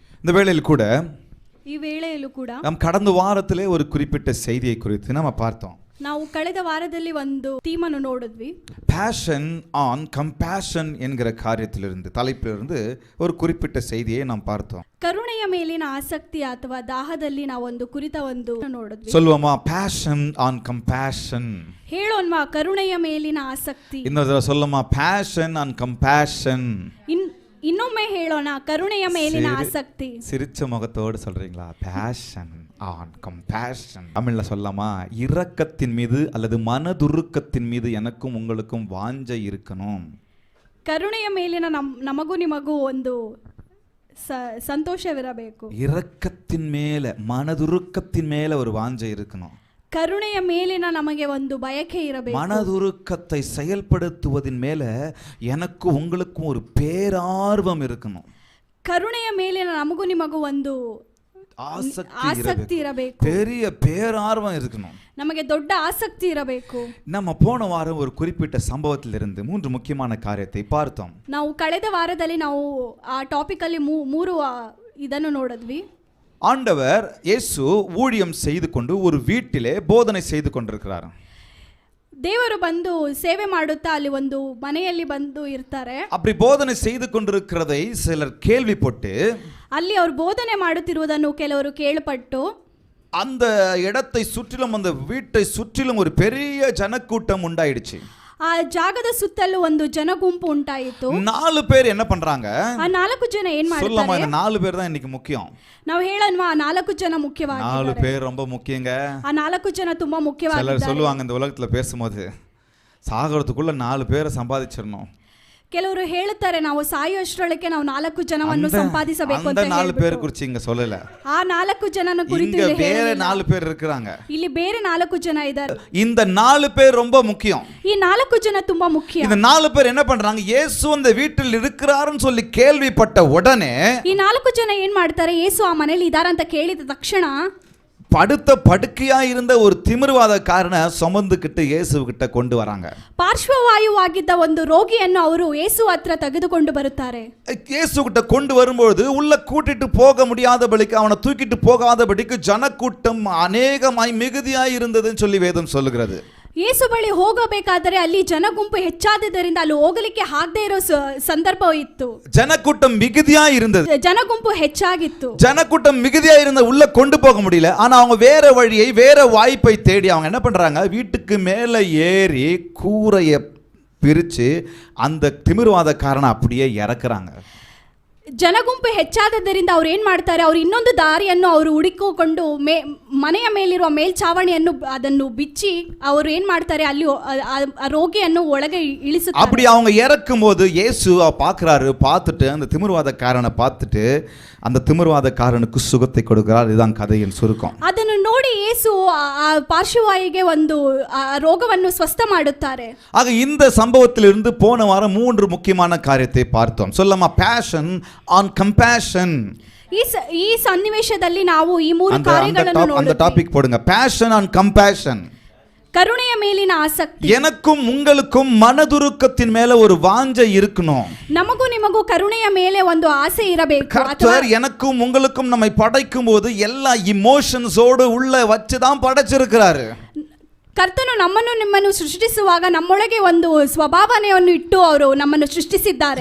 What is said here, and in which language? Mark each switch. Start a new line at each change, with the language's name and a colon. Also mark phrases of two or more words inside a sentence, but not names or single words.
Tamil: இந்த வேளையில் கூட
Kannada: ಈ ವೇಳೆಯಲ್ಲೂ ಕೂಡ
Tamil: நாம் கடந்த வாரத்திலே ஒரு குறிப்பிட்ட செய்தியை குறித்து நம்ம பார்த்தோம்.
Kannada: ನಾವು ಕಳೆದ ವಾರದಲ್ಲಿ ಒಂದು ಥೀಮನ್ನು ನೋಡಿದ್ವಿ.
English: passion on compassion
Tamil: என்கிற காரியத்திலிருந்து தலைப்பிலிருந்து ஒரு குறிப்பிட்ட செய்தியை நாம் பார்த்தோம்.
Kannada: ಕರುಣೆಯ ಮೇಲಿನ ಆಸಕ್ತಿ ಅಥವಾ ದಾಹದಲ್ಲಿ ನಾವು ಒಂದು ಕುರಿತ ಒಂದು ನೋಡಿದ್ವಿ.
English: சொல்லுவோமா passion on compassion?
Kannada: ಹೇಳೋಣವಾ ಕರುಣೆಯ ಮೇಲಿನ ಆಸಕ್ತಿ.
Tamil: இன்னொரு சொல்லுமா
English: passion on compassion?
Kannada: ಇನ್ನೊಮ್ಮೆ ಹೇಳೋಣ ಕರುಣೆಯ ಮೇಲಿನ ಆಸಕ್ತಿ.
Tamil: சிரிச்ச முகத்தோடு சொல்றீங்களா?
English: passion on compassion.
Tamil: தமிழ்ல சொல்லலாமா? இரக்கத்தின் மீது அல்லது மனதுருக்கத்தின் மீது எனக்கும் உங்களுக்கும் வாஞ்சை இருக்கணும்.
Kannada: ಕರುಣೆಯ ಮೇಲಿನ ನಮಗೂ ನಿಮಗೂ ಒಂದು ಸಂತೋಷವಿರಬೇಕು.
Tamil: இரக்கத்தின் மேல மனதுருக்கத்தின் மேல ஒரு வாஞ்சை இருக்கணும்.
Kannada: ಕರುಣೆಯ ಮೇಲಿನ ನಮಗೆ ಒಂದು ಬಯಕೆ ಇರಬೇಕು.
Tamil: மனதுருக்கத்தை செயல்படுத்துவதின் மேல எனக்கு உங்களுக்கும் ஒரு பேரார்வம் இருக்கணும்.
Kannada: ಕರುಣೆಯ ಮೇಲಿನ ನಮಗೂ ನಿಮಗೂ ಒಂದು ಆಸಕ್ತಿ ಇರಬೇಕು.
Tamil: பெரிய பேரார்வம் இருக்கணும்.
Kannada: ನಮಗೆ ದೊಡ್ಡ ಆಸಕ್ತಿ ಇರಬೇಕು.
Tamil: நம்ம போன வாரம் ஒரு குறிப்பிட்ட சம்பவத்திலிருந்து 3 முக்கியமான காரியத்தை பார்த்தோம்.
Kannada: ನಾವು ಕಳೆದ ವಾರದಲ್ಲಿ ನಾವು ಆ ಟಾಪಿಕ್ ಅಲ್ಲಿ 3 ಇದನ್ನು ನೋಡಿದ್ವಿ.
Tamil: ஆண்டவர் இயேசு ஊழியம் செய்து கொண்டு ஒரு வீட்டிலே போதனை செய்து கொண்டிருக்கிறார்.
Kannada: ದೇವರು ಬಂದು ಸೇವೆ ಮಾಡುತ್ತಾ ಅಲ್ಲಿ ಒಂದು ಮನೆಯಲ್ಲಿ ಬಂದು ಇರ್ತಾರೆ.
Tamil: அப்படி போதனை செய்து கொண்டிருக்கிறதை சிலர் கேள்விப்பட்டு
Kannada: ಅಲ್ಲಿ ಅವರು ಬೋಧನೆ ಮಾಡುತ್ತಿರುವುದನ್ನು ಕೆಲವರು ಕೇಳಪಟ್ಟು
Tamil: அந்த இடத்தை சுற்றிலும் அந்த வீட்டை சுற்றிலும் ஒரு பெரிய ஜனக்கூட்டம் உண்டாயிடுச்சு.
Kannada: ಆ ಜಾಗದ ಸುತ್ತಲೂ ಒಂದು ಜನಗುಂಪು ಉಂಟಾಯಿತು.
Tamil: 4 பேர் என்ன பண்றாங்க?
Kannada: ಆ 4 ಜನ ಏನ್ ಮಾಡ್ತಾರೆ?
Tamil: சொல்லமா, இந்த 4 பேர் தான் இன்னைக்கு முக்கியம்.
Kannada: ನಾವು ಹೇಳೋಣವಾ 4 ಜನ ಮುಖ್ಯವಾಗಿದ್ದಾರೆ.
Tamil: 4 பேர் ரொம்ப முக்கியங்க.
Kannada: ಆ 4 ಜನ ತುಂಬಾ ಮುಖ್ಯವಾಗಿದ್ದಾರೆ.
Tamil: சிலர் சொல்லுவாங்க இந்த உலகத்துல பேசும்போது சாகிறதுக்குள்ள 4 பேரை சம்பாதிச்சிரணும்.
Kannada: ಕೆಲವರು ಹೇಳುತ್ತಾರೆ ನಾವು ಸಾಯುವಷ್ಟರೊಳಗೆ ನಾವು 4 ಜನವನ್ನು ಸಂಪಾದಿಸಬೇಕು ಅಂತ.
Tamil: அந்த 4 பேர் குறித்து இங்க சொல்லல.
Kannada: ಆ 4 ಜನನ ಕುರಿತು
Tamil: இங்க வேற 4 பேர் இருக்காங்க.
Kannada: ಇಲ್ಲಿ ಬೇರೆ 4 ಜನ ಇದ್ದಾರೆ.
Tamil: இந்த 4 பேர் ரொம்ப முக்கியம்.
Kannada: ಈ 4 ಜನ ತುಂಬಾ ಮುಖ್ಯ.
Tamil: இந்த 4 பேர் என்ன பண்றாங்க? இயேசு அந்த வீட்டில் இருக்கிறாருன்னு சொல்லி கேள்விப்பட்ட உடனே
Kannada: ಈ 4 ಜನ ಏನ್ ಮಾಡ್ತಾರೆ? ಯೇಸು ಆ ಮನೆಯಲ್ಲಿ ಇದ್ದಾರೆ ಅಂತ ಕೇಳಿದ ತಕ್ಷಣ
Tamil: படுத்த படுக்கையா இருந்த ஒரு திமிர்வாதக்காரனை சுமந்துக்கிட்டு இயேசு கிட்ட கொண்டு வராங்க.
Kannada: ಪಾರ್ಶ್ವವಾಯುವಾಗಿದ್ದ ಒಂದು ರೋಗಿಯನ್ನು ಅವರು ಯೇಸು ಹತ್ರ ತೆಗೆದುಕೊಂಡು ಬರುತ್ತಾರೆ.
Tamil: இயேசு கிட்ட கொண்டு வரும்போது உள்ள கூட்டிட்டு போக முடியாதபடிக்கு அவனை தூக்கிட்டு போகாதபடிக்கு ஜனக்கூட்டம் அநேகமாய் மிகுதியாய் இருந்ததுன்னு சொல்லி வேதம் சொல்லுகிறது.
Kannada: ಯೇಸು ಬಳಿ ಹೋಗಬೇಕಾದರೆ ಅಲ್ಲಿ ಜನಗುಂಪು ಹೆಚ್ಚಾದದರಿಂದ ಅಲ್ಲಿ ಹೋಗಲಿಕ್ಕೆ ಆಗದೆ ಇರೋ ಸಂದರ್ಭ ಇತ್ತು.
Tamil: ஜனக்கூட்டம் மிகுதியா இருந்தது.
Kannada: ಜನಗುಂಪು ಹೆಚ್ಚಾಗಿತ್ತು.
Tamil: ஜனக்கூட்டம் மிகுதியா இருந்த உள்ள கொண்டு போக முடியல. ஆனா அவங்க வேற வழியை வேற வாய்ப்பை தேடி அவங்க என்ன பண்றாங்க? வீட்டுக்கு மேல ஏறி கூரையை பிரிச்சு அந்த திமிர்வாதக்காரனை அப்படியே இறக்குறாங்க.
Kannada: ಜನಗುಂಪು ಹೆಚ್ಚಾದದರಿಂದ ಅವ್ರು ಏನ್ ಮಾಡ್ತಾರೆ? ಅವ್ರು ಇನ್ನೊಂದು ದಾರಿಯನ್ನು ಅವರು ಹುಡುಕಿಕೊಂಡು ಮನೆಯ ಮೇಲಿರುವ ಮೇಲ್ಛಾವಣಿಯನ್ನು ಅದನ್ನು ಬಿಚ್ಚಿ ಅವರು ಏನ್ ಮಾಡ್ತಾರೆ? ಅಲ್ಲಿ ರೋಗಿಯನ್ನು ಒಳಗೆ ಇಳಿಸುತ್ತಾರೆ.
Tamil: அப்படி அவங்க இறக்கும் போது இயேசு பார்க்கறாரு. பார்த்துட்டு அந்த திமிர்வாதக்காரனை பார்த்துட்டு அந்த திமிர்வாதக்காரனுக்கு சுகத்தை கொடுக்கிறார். இதுதான் கதையின் சுருக்கம்.
Kannada: ಅದನ್ನು ನೋಡಿ ಯೇಸು ಆ ಪಾರ್ಶ್ವವಾಯುಗೆ ಒಂದು ರೋಗವನ್ನು ಸ್ವಸ್ಥ ಮಾಡುತ್ತಾರೆ.
Tamil: ஆக இந்த சம்பவத்திலிருந்து போன வாரம் 3 முக்கியமான காரியத்தை பார்த்தோம். சொல்லமா?
English: passion on compassion.
Kannada: ಈ ಸನ್ನಿವೇಶದಲ್ಲಿ ನಾವು ಈ 3 ಕಾರ್ಯಗಳನ್ನು ನೋಡಿದ್ವಿ.
Tamil: அந்த டாபிக் போடுங்க.
English: passion on compassion.
Kannada: ಕರುಣೆಯ ಮೇಲಿನ ಆಸಕ್ತಿ.
Tamil: எனக்கும் உங்களுக்கும் மனதுருக்கத்தின் மேல ஒரு வாஞ்சை இருக்கணும்.
Kannada: ನಮಗೂ ನಿಮಗೂ ಕರುಣೆಯ ಮೇಲೆ ಒಂದು ಆಸೆ ಇರಬೇಕು.
Tamil: கர்த்தர் எனக்கும் உங்களுக்கும் நம்மை படைக்கும் போது எல்லா இமோஷன்ஸோடு உள்ள வச்சு தான் படைச்சிருக்கிறாரு.
Kannada: ಕರ್ತನು ನಮ್ಮನ್ನು ನಿಮ್ಮನ್ನು ಸೃಷ್ಟಿಸುವಾಗ ನಮ್ಮೊಳಗೆ ಒಂದು ಸ್ವಭಾವನೆಯನ್ನು ಇಟ್ಟು ಅವರು ನಮ್ಮನ್ನು ಸೃಷ್ಟಿಸಿದ್ದಾರೆ.